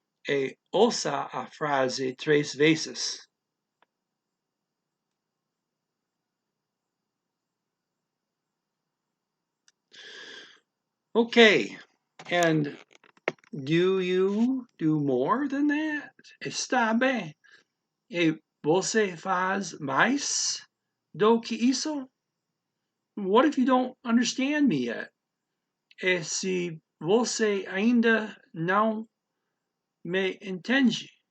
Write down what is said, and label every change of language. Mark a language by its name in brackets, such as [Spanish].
[Portuguese] E ouça a frase 3 vezes. [English] Okay, and do you do more than that? [Portuguese] Está bem. E você faz mais do que isso? [English] What if you don't understand me yet? [Portuguese] E se você ainda não me entende?